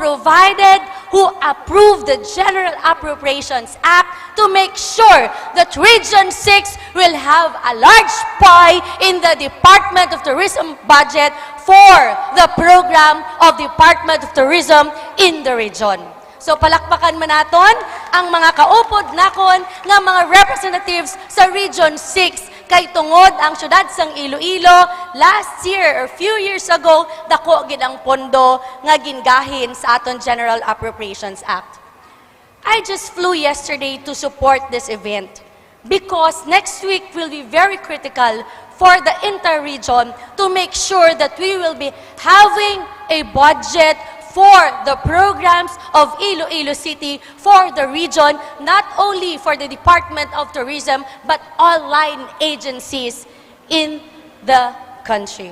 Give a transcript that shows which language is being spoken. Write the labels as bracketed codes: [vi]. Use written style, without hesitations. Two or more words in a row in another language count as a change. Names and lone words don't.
[en] approved the General Appropriations Act to make sure that Region 6 will have a large pie in the Department of Tourism budget for the program of Department of Tourism in the region. [hil] So palakpakan man naton ang mga kaupod nakon nga mga representatives sa Region 6 kay tungod ang syudad sang Iloilo [en] last year or few years ago [hil] dako gid ang pondo nga gingahin sa aton General Appropriations Act. [en] I just flew yesterday to support this event because next week will be very critical for the inter-region to make sure that we will be having a budget for the programs of Iloilo City, for the region, not only for the Department of Tourism, but all line agencies in the country.